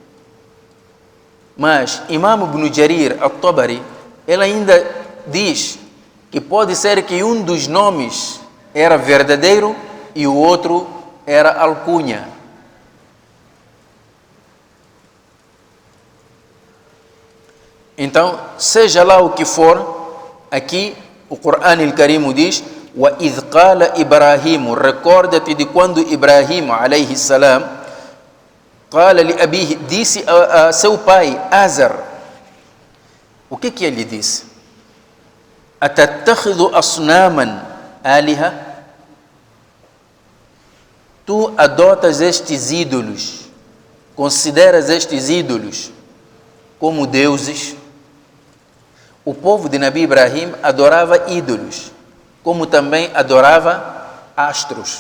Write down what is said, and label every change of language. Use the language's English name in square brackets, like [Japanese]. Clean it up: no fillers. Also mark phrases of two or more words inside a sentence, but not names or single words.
[Portuguese] Mas Imam Ibn Jarir al-Tabari, ele ainda diz que pode ser que um dos nomes era verdadeiro e o outro era alcunha. Então, seja lá o que for, aqui o Corão Al-Karim diz: [Arabic] وَإِذْ قَالَ إِبْرَاهِيمُ. [Portuguese] Recorda-te de quando Ibrahim [Arabic] عليه السلام قال لأبيه, [Portuguese] disse a seu pai Azar. O que ele disse? [Arabic] أَتَتَّخِذُ أَصْنَامًا آلِهَةً. [Portuguese] Tu adotas estes ídolos, consideras estes ídolos como deuses. O povo de Nabi Ibrahim adorava ídolos, como também adorava astros.